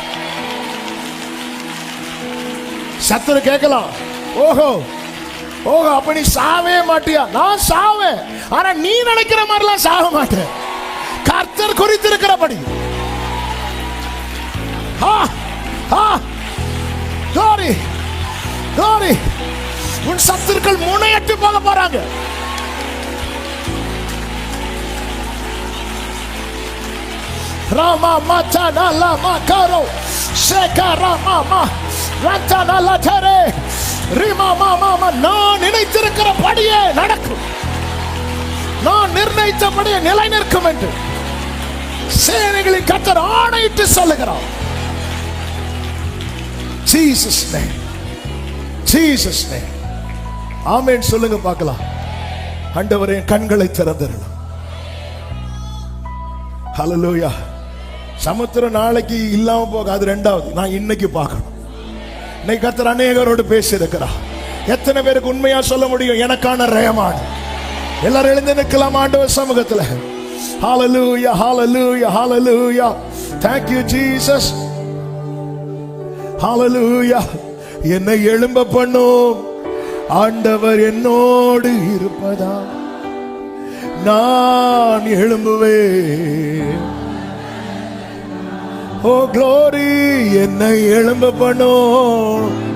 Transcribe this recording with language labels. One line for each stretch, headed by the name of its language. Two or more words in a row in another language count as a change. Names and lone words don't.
Tamil: சத்துரு கேட்கலாம், ஓஹோ ஓஹோ அப்ப நீ சாவே மாட்டியா? நான் சாவேன். ஆனா நீ நினைக்கிற மாதிரிலாம் சாக மாட்டேன். கர்த்தர் குறித்திருக்கிறபடி. உன் சத்துருக்கள் முனையட்டு போக போறாங்க. Rama mata na la makaro sheka rama ma ranta na la tare rima mama. நான் நினைத்திருக்கிறபடியே நடக்கும். நான் நிர்ணயித்தபடியே நிலை நிற்கும் என்று சேனைகளின் கர்த்தர் ஆணையிட்டு சொல்லுகிறார்.
English: Jesus name, Jesus name.
Tamil: ஆமென் சொல்லுங்க பார்க்கலாம். ஆண்டவரே கண்களை திறந்தருளும். ஹalleluya. சமுத்திரம் நாளைக்கு இல்லாம போகாது. ரெண்டாவது நான் இன்னைக்கு பார்க்கணும். இன்னைக்கு கர்த்தர் அநேகரோடு பேசி இருக்கிறார். எத்தனை பேருக்கு உண்மையா சொல்ல முடியும்? எனக்கான ரேமான். எல்லாரும் எழுந்து நிற்கலாம் ஆண்டவர் சமூகத்தில்.
English: ஹalleluya hallelujah hallelujah. thank you Jesus. hallelujah.
Tamil: என்னை எழும்ப பண்ணும் ஆண்டவர் என்னோடு இருப்பதா நான் எழும்புவேன்.
English: oh glory.
Tamil: என்னை எழும்ப பண்ணும்.